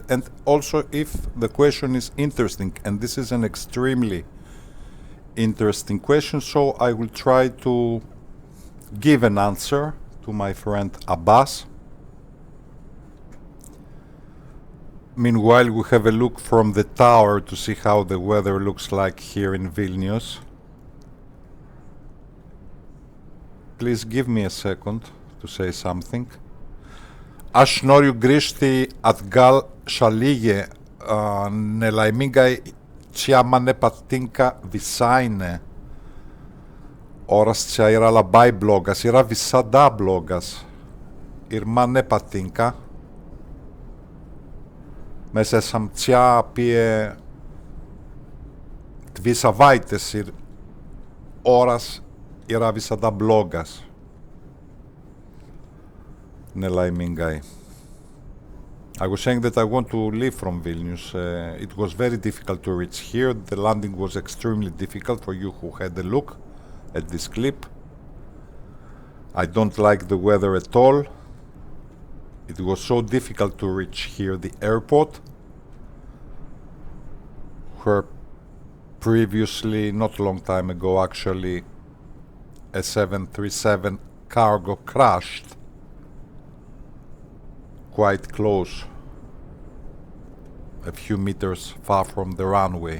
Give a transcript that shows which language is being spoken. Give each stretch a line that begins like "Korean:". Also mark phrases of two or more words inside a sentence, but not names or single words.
English: And also if the question is interesting, and this is an extremely interesting question, so I will try to give an answer to my friend Abbas. Meanwhile, we have a look from the tower to see how the weather looks like here in Vilnius. Please give me a second to say something.
Lithuanian: Aš noriu grįžti atgal šalyje, nelaimingai čia man nepatinka visai ne. Oras čia yra labai blogas, yra visada blogas ir man nepatinka. Mēs esam čia apie 2 savaites ir oras yra visada blogas. Nelaimingai.
English: I was saying that I want to leave from Vilnius. It was very difficult to reach here. The landing was extremely difficult for you who had a look at this clip. I don't like the weather at all. It was so difficult to reach here, the airport, where previously, not a long time ago actually, a 737 cargo crashed quite close, a few meters far from the runway.